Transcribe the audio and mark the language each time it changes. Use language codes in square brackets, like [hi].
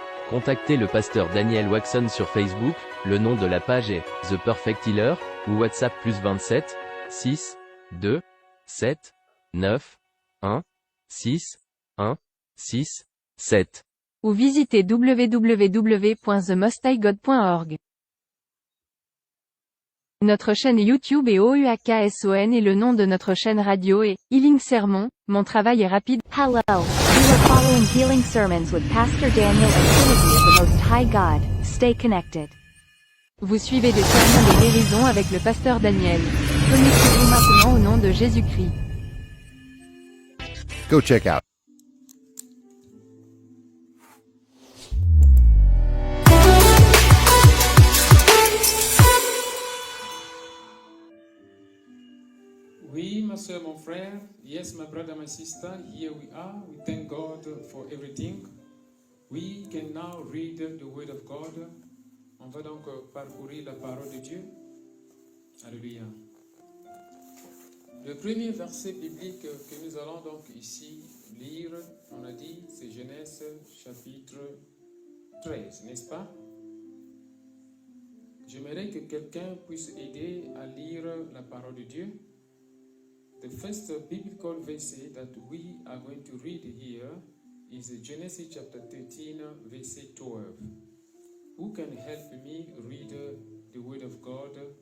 [fr] Contactez le pasteur Daniel Watson sur Facebook, le nom de la page est The Perfect Healer, ou WhatsApp +27 6 2 7 9 1 6 1 6 7. Ou visitez www.themosthighgod.org. Notre chaîne YouTube est OUAKSON et le nom de notre chaîne radio est Healing Sermon. Mon travail est rapide. [en] Hello, you are following Healing Sermons with Pastor Daniel and Trinity of the Most High God. Stay connected. [fr] Vous suivez des sermons de guérison avec le pasteur Daniel. Connectez-vous maintenant au nom de Jésus-Christ. [en] Go check out [fr] Oui, ma soeur, mon frère. [en] Yes, my brother, my sister. Here we are. We thank God for everything. We can now read the word of God. [fr] On va donc parcourir la parole de Dieu. Alléluia. Le premier verset biblique que nous allons donc ici lire, on a dit, c'est Genèse chapitre 13, n'est-ce pas? J'aimerais que quelqu'un puisse aider à lire la parole de Dieu. [en] The first biblical verse that we are going to read here is Genesis chapter 13, verse 12. Who can help me read the word of God?